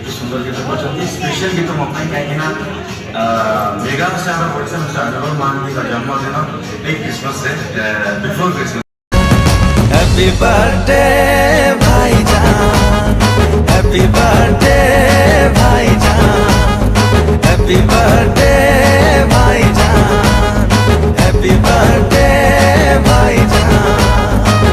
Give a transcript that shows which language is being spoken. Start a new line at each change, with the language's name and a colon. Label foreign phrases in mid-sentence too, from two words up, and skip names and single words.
Hindi: सुंदर गीत
Odia: କରିଛନ୍ତି ସ୍ପେଶାଲ ଗୀତ ମୋ ପାଇଁ କାହିଁକିନା ମେଗାଷ୍ଟାର ଓଡ଼ିଶା ମିଷ୍ଟର ଅନୁଭବ ମହାନ୍ତିଙ୍କ ଜନ୍ମଦିନ ଏଇ କ୍ରିସମସରେ
English: before Christmas. happy birthday भाईजान, happy birthday भाईजान, happy birthday भाईजान, happy birthday भाईजान।